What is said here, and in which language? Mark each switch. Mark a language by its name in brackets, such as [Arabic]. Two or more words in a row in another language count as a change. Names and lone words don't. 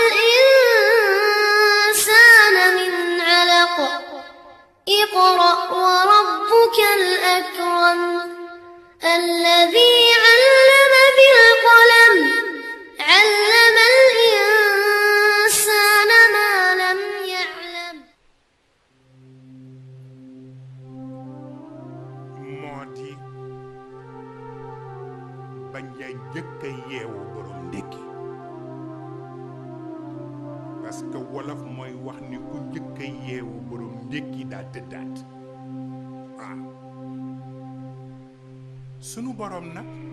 [Arabic] الإنسان من علق اقرأ وربك الأكرم الذي علم بالقلم علم الإنسان ما لم يعلم [Wolof] moo di bañ a njëkk a yeewu borom ndékki [French] parce que [Wolof] wolof mooy wax ni ku njëkk a yeewu borom ndékki daa tëddaat waaw sunu borom nag